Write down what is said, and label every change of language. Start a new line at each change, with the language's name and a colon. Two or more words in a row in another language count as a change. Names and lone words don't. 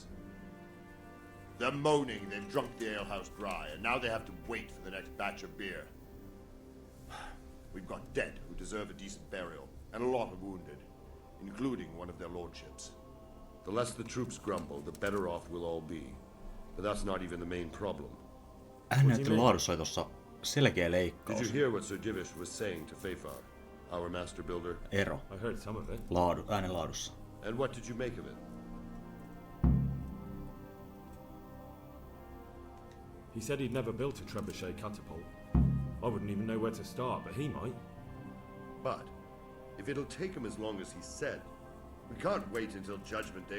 English: They're moaning they've drunk the alehouse dry, and now they have to wait for the next batch of beer. We've got dead who deserve a decent burial, and a lot of wounded, including one of their lordships. The less the troops grumble, the better off we'll all be. But that's not even the main problem.
Finnish: Näyttely laadussa oli tossa selkeä
English: Did
Finnish: leikkaus.
English: you hear what Sir Divish was saying to Fafar, our master builder?
Finnish: Ero.
English: I heard some of it.
Finnish: Äänen laadussa.
English: And what did you make of it? He said he'd never built a trebuchet catapult. I wouldn't even know where to start, but he might. But if it'll take him as long as he said, we can't wait until Judgment Day.